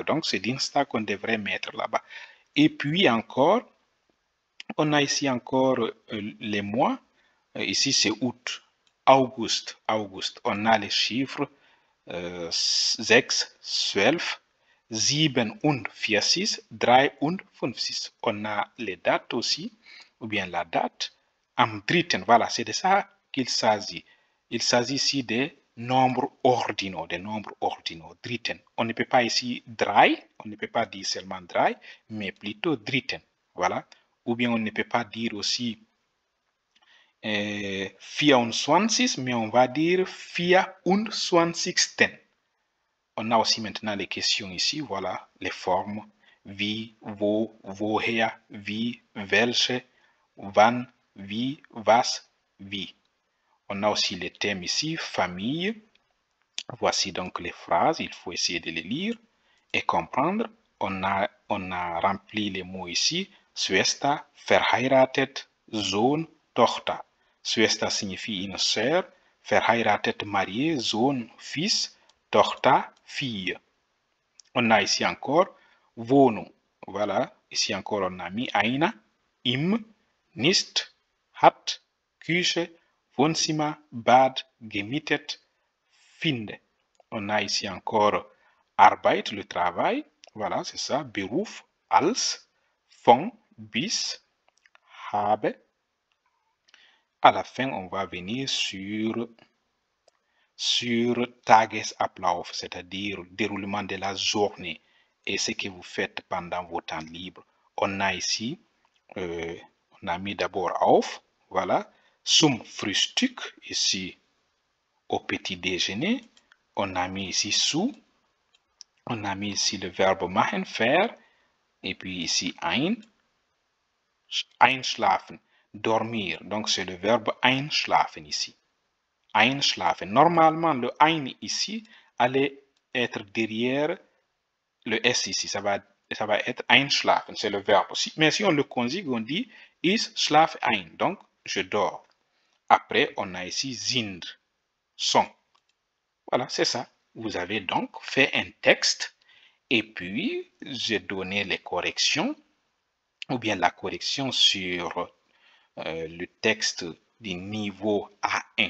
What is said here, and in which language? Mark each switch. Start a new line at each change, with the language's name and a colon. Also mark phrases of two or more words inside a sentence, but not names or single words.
French: Donc, c'est Dienstag qu'on devrait mettre là-bas. Et puis encore, on a ici encore les mois. Ici, c'est août, August. On a les chiffres 6, 12, 47, 53. On a les dates aussi, ou bien la date.
German: Am dritten,
French: voilà, c'est de ça qu'il s'agit. Il s'agit ici des nombres ordinaux, dritten. On ne peut pas ici drei, on ne peut pas dire seulement drei, mais plutôt dritten, voilà. Ou bien on ne peut pas dire aussi 24, mais on va dire 24. On a aussi maintenant les questions ici, voilà, les formes.
German: Wie, wo, woher, wie, welche, wann, wie, was, wie.
French: On a aussi les thèmes ici, famille. Voici donc les phrases, il faut essayer de les lire et comprendre. On a rempli les mots ici.
German: Schwester, verheiratet, Sohn, Tochter.
French: Schwester signifie une sœur, verheiratet, marié, Sohn, fils, Tochter, fille. On a ici encore Wohnung. Voilà, ici encore on a mis
German: eine, im, nicht, hat, Küche, Wohnzimmer, Bad, gemietet, finde.
French: On a ici encore Arbeit, le travail. Voilà, c'est ça.
German: Beruf, als, von, bis, habe.
French: À la fin, on va venir sur Tagesablauf, c'est-à-dire déroulement de la journée et ce que vous faites pendant vos temps libres. On a ici, on a mis d'abord auf, voilà,
German: zum Frühstück,
French: ici au petit déjeuner. On a mis ici zu, on a mis ici le verbe machen, faire, et puis ici einschlafen, dormir. Donc c'est le verbe einschlafen ici. Einschlafen. Normalement, le ein ici allait être derrière le S ici. Ça va être einschlafen. C'est le verbe aussi. Mais si on le conjugue, on dit
German: ich schlafe ein.
French: Donc, je dors. Après, on a ici sind, sont. Voilà, c'est ça. Vous avez donc fait un texte et puis j'ai donné les corrections ou bien la correction sur le texte du niveau A1.